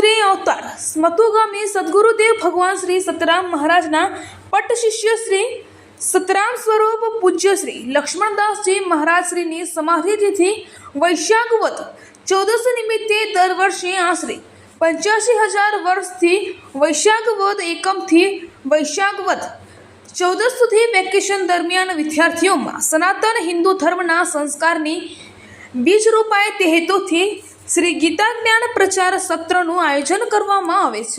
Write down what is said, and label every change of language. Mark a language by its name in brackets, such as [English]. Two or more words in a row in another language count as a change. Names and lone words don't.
[Gujarati] અવતાર સ્મતુગામી સદ્ગુરુદેવ ભગવાન શ્રી સતરામ મહારાજના પટ્ટ શિષ્ય શ્રી સતરામ સ્વરૂપ પૂજ્ય શ્રી लक्ष्मणदास जी महाराज श्रीની સમાધિ તિથિ વૈશાખ વદ 14 નિમિત્તે દર વર્ષે આશરે 85,000 વર્ષથી વૈશાખ વદ એકમથી વૈશાખ વદ 14 સુધી વેકેશન દરમિયાન વિદ્યાર્થીઓમાં સનાતન હિન્દુ ધર્મના સંસ્કારની બીજ રોપાય તે હેતુથી શ્રી ગીતા જ્ઞાન પ્રચાર સત્રનું આયોજન કરવામાં આવે છે।